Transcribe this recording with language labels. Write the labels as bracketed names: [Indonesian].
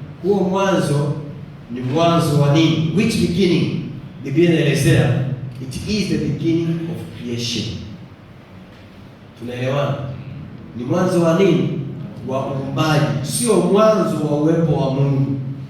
[Swahili] Huo mwanzo ni mwanzo wa nini? [English] Which beginning? [Swahili] Biblia inaelezea [English] it is the beginning of creation. [Swahili] Tunaelewana? Ni mwanzo wa nini? Wa uumbaji, sio mwanzo wa uwepo wa Mungu.